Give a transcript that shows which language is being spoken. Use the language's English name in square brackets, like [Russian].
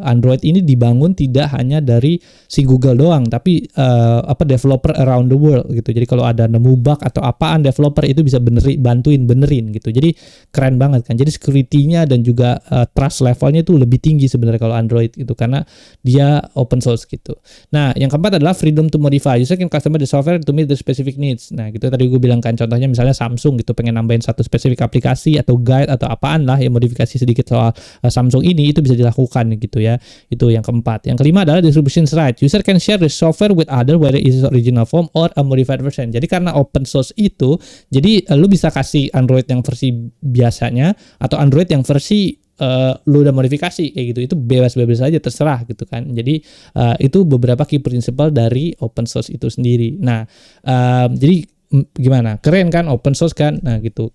[Indonesian] Android ini dibangun tidak hanya dari si Google doang, tapi [English] developer around the world [Indonesian] gitu. Jadi kalau ada nemu bug atau apaan, developer itu bisa bantuin benerin gitu. Jadi keren banget kan. Jadi security-nya dan juga trust levelnya itu lebih tinggi sebenarnya kalau Android itu, karena dia open source gitu. Nah, yang keempat adalah [English] freedom to modify. User can customize the software to meet the specific needs. [Indonesian] Nah, gitu tadi gue bilang kan, contohnya misalnya Samsung gitu pengen nambahin satu spesifik aplikasi atau guide atau apaan lah yang modifikasi sedikit soal Samsung ini, itu bisa dilakukan gitu ya. Itu yang keempat. Yang kelima adalah distribution rights. [English] User can share the software with other whether it is original form or a modified version. [Indonesian] Jadi karena open source itu, jadi lu bisa kasih Android yang versi biasanya atau Android yang versi lu udah modifikasi kayak gitu. Itu bebas-bebas aja, terserah gitu kan. Jadi itu beberapa key principle dari open source itu sendiri. Nah, jadi gimana, keren kan open source kan. Nah gitu.